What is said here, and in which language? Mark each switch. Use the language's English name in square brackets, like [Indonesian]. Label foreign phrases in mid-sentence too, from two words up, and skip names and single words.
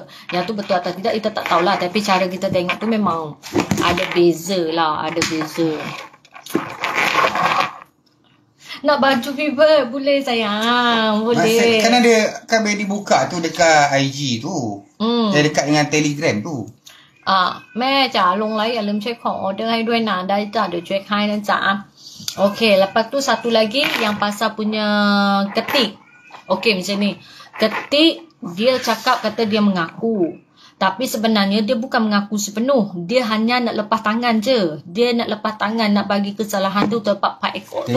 [Malay] Yang tu betul atau tidak kita tak tahulah, tapi cara kita tengok tu memang ada beza lah, ada beza. Nak baju Fiber boleh sayang, boleh. Kan ada kan dibuka tu dekat IG tu. Dia dekat dengan Telegram tu. [Thai] แม่จ๋าลงไลฟ์อย่าลืมเช็คของออเดอร์ให้ด้วยนะได้จ้ะเดี๋ยวเช็คให้นะจ๊ะ [Malay] Okey, lepas tu satu lagi yang pasal punya ketik. Okey, macam ni. Ketik dia cakap kata dia mengaku. Tapi sebenarnya dia bukan mengaku sepenuh. Dia hanya nak lepas tangan je. Dia nak lepas tangan, nak bagi kesalahan tu tempat Pak Ekor tu.